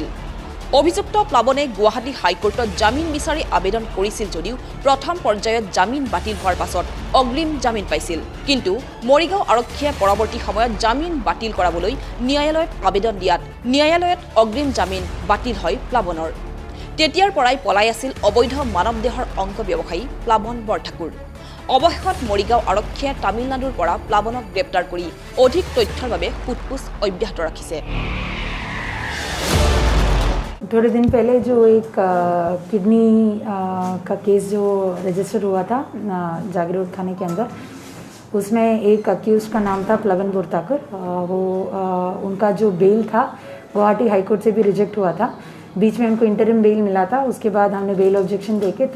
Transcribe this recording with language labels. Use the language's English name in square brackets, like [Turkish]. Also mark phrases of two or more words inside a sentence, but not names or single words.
[Assamese] অভিযুক্ত প্লাবনে গুৱাহাটী হাইকোৰ্টত জামিন বিচাৰি আবেদন কৰিছিল যদিও প্ৰথম পৰ্যায়ত জামিন বাতিল হোৱাৰ পাছত অগ্ৰিম জামিন পাইছিল কিন্তু মৰিগাঁও আৰক্ষীয়ে পৰৱৰ্তী সময়ত জামিন বাতিল কৰাবলৈ ন্যায়ালয়ত আবেদন দিয়াত ন্যায়ালয়ত অগ্ৰিম জামিন বাতিল হয় প্লাবনৰ তেতিয়াৰ পৰাই পলাই আছিল অবৈধ মানৱ দেহৰ অংগ ব্যৱসায়ী প্লাবন বৰঠাকুৰ অৱশেষত মৰিগাঁও আৰক্ষীয়ে তামিলনাডুৰ পৰা প্লাবনক গ্ৰেপ্তাৰ কৰি অধিক তথ্যৰ বাবে সোধপোছ অব্যাহত ৰাখিছে [Hindi] थोड़े दिन पहले जो एक किडनी का केस जो रजिस्टर हुआ था जागीरोड थाने के अंदर उसमें एक अक्यूज का नाम था प्लाबन बोरठाकुर वो उनका जो बेल था गुवाहाटी हाईकोर्ट से भी रिजेक्ट हुआ था बीच में उनको [English] interim bail [Hindi] मिला था उसके बाद हमने [English] bail objection [Hindi] देके थ्रू